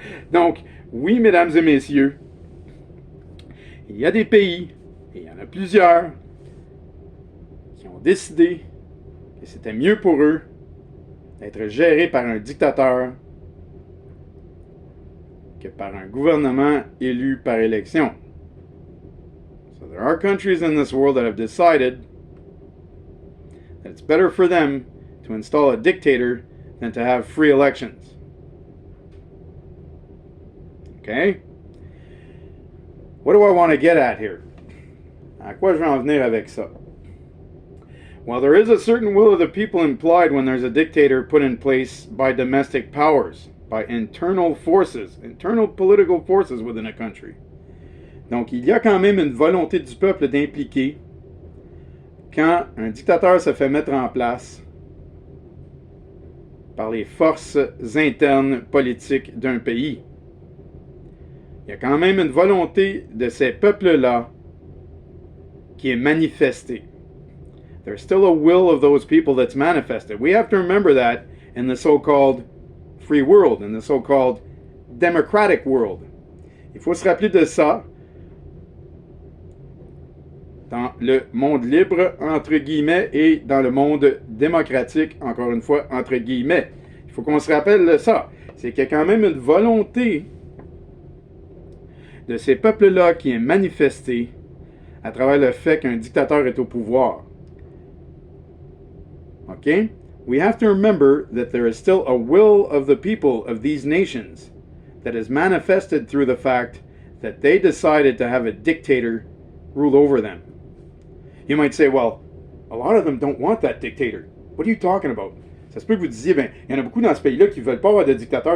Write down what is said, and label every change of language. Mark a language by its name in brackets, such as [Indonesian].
[French] Donc, oui, mesdames et messieurs, il y a des pays, et il y en a plusieurs, qui ont décidé que c'était mieux pour eux d'être gérés par un dictateur que par un gouvernement élu par élection. [English] So there are countries in this world that have decided that it's better for them to install a dictator than to have free elections. Okay? What do I want to get at here? [French] À quoi je vais en venir avec ça? [English] Well, there is a certain will of the people implied when there's a dictator put in place by domestic powers, by internal forces, internal political forces within a country. [French] Donc, il y a quand même une volonté du peuple d'impliquer quand un dictateur se fait mettre en place par les forces internes politiques d'un pays. Il y a quand même une volonté de ces peuples-là qui est manifestée. [English] There's still a will of those people that's manifested. We have to remember that in the so-called free world, in the so-called democratic world. [French] Il faut se rappeler de ça dans le monde libre, entre guillemets, et dans le monde démocratique, encore une fois, entre guillemets. Il faut qu'on se rappelle de ça. C'est qu'il y a quand même une volonté de ces peuples-là qui est manifestée à travers le fait qu'un dictateur est au pouvoir. Okay? [English] We have to remember that there is still a will of the people of these nations that is manifested through the fact that they decided to have a dictator rule over them. You might say, well, a lot of them don't want that dictator. What are you talking about? [French] Ça se peut que vous disiez, ben, il y en a beaucoup dans ce pays-là qui ne veulent pas avoir de dictateur.